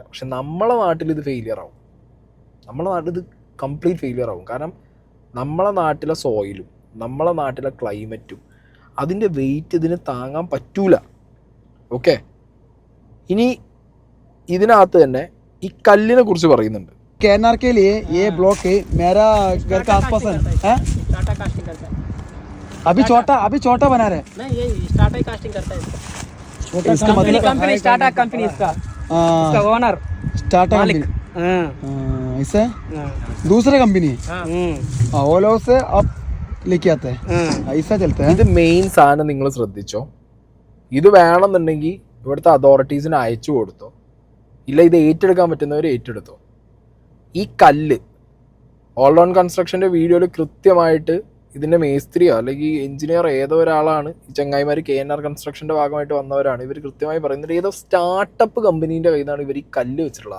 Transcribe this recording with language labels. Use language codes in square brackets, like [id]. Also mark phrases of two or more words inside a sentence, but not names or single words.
[ml] പക്ഷെ നമ്മളെ നാട്ടിൽ ഇത് ഫെയിലിയർ ആവും, നമ്മളെ നാട്ടിൽ ഇത് [en] complete failure [ml] ആവും. കാരണം നമ്മളെ നാട്ടിലെ സോയിലും നമ്മളെ നാട്ടിലെ ക്ലൈമറ്റും അതിൻ്റെ വെയിറ്റ് ഇതിന് താങ്ങാൻ പറ്റൂല. ഓക്കെ. ഇനി ഇതിനകത്ത് തന്നെ ഈ കല്ലിനെ കുറിച്ച് പറയുന്നുണ്ട്. [hi] KNR के लिए ये ब्लॉक मेरा घर का आसपास है टाटा कास्टिंग करता है। अभी छोटा बना रहे नहीं, ये टाटा कास्टिंग करता है इसका मतलब कंपनी टाटा कंपनी इसका ओनर टाटा मालिक। इससे दूसरे कंपनी ओलो से अब लेके आते हैं ऐसा चलता है. [ml] ഇത് മെയിൻ സാധനം നിങ്ങൾ ശ്രദ്ധിച്ചോ. ഇത് വേണമെന്നുണ്ടെങ്കിൽ ഇവിടുത്തെ അതോറിറ്റീസിന് അയച്ചു കൊടുത്തോ, ഇല്ല ഇത് ഏറ്റെടുക്കാൻ പറ്റുന്നവർ ഏറ്റെടുത്തോ. ഈ കല്ല് ഓൾറൗണ്ട് കൺസ്ട്രക്ഷൻ്റെ വീഡിയോയിൽ കൃത്യമായിട്ട് ഇതിൻ്റെ മേസ്ത്രിയോ അല്ലെങ്കിൽ എഞ്ചിനീയർ ഏതോ ഒരാളാണ്, ഈ ചങ്ങായിമാർ KNR കൺസ്ട്രക്ഷൻ്റെ ഭാഗമായിട്ട് വന്നവരാണ്, ഇവർ കൃത്യമായി പറയുന്നത് ഏതോ [en] startup company's [ml] കയ്യിൽ നിന്നാണ് ഇവർ ഈ കല്ല് വെച്ചിട്ടുള്ളത്.